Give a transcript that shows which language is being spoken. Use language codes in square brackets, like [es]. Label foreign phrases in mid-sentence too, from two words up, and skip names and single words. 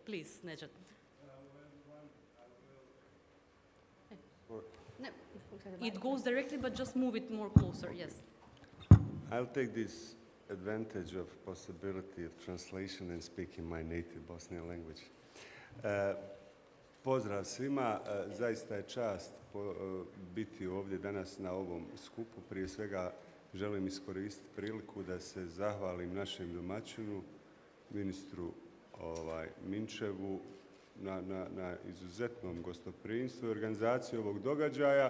[en] Please, Nejat. No, it goes directly, but just move it more closer, yes. I'll take this advantage of possibility of translation and speak in my native Bosnian language. [bs] Pozdrav svima, zaista je čast biti ovdje danas na ovom skupu. Prije svega želim iskoristiti priliku da se zahvalim našem domaćinu, ministru Minčevu, na izuzetnom gostoprimstvu i organizaciji ovog događaja.